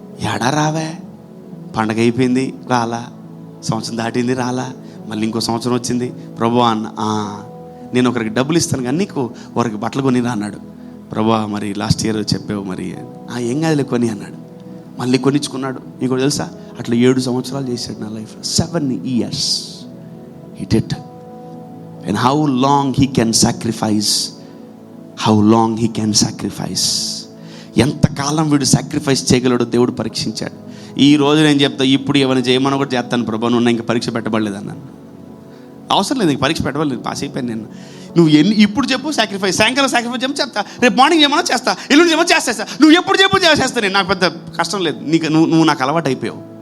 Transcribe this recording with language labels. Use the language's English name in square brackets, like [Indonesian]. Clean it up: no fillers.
[Telugu] ఏడా రావే, పండగ అయిపోయింది రాలా, సంవత్సరం దాటింది రాలా, మళ్ళీ ఇంకో సంవత్సరం వచ్చింది ప్రభు అన్న, నేను ఒకరికి డబ్బులు ఇస్తాను కానీ నీకు ఒకరికి బట్టలు కొనిరా అన్నాడు. ప్రభు మరి లాస్ట్ ఇయర్ చెప్పావు మరి, ఏం కాదులే కొని అన్నాడు. మళ్ళీ కొనిచ్చుకున్నాడు. నీకు తెలుసా అట్లా 7 సంవత్సరాలు చేశాడు నా లైఫ్లో. [English] 7 years he did. And how long he can sacrifice, how long he can sacrifice, [Telugu] ఎంతకాలం వీడు సాక్రిఫైస్ చేయగలడో దేవుడు పరీక్షించాడు. ఈ రోజు నేను చెప్తా, ఇప్పుడు ఏమైనా చేయమని కూడా చేస్తాను ప్రభా, నువ్వు ఇంకా పరీక్ష పెట్టబడలేదు అన్నాను. అవసరం లేదు, ఇంక పరీక్ష పెట్టబడలేదు, పాస్ అయిపోయాను నేను. నువ్వు ఇప్పుడు చెప్పు సాక్రిఫైస్, సాయంకాలం సాక్రిఫైస్ చెప్పు చెప్తా, రేపు మార్నింగ్ ఏమన్నా చేస్తా, ఎల్లుండి ఏమన్నా చేస్తా, నువ్వు ఎప్పుడు చెప్పు చేస్తా నేను, నాకు పెద్ద కష్టం లేదు. నువ్వు నాకు అలవాటు అయిపోయావు.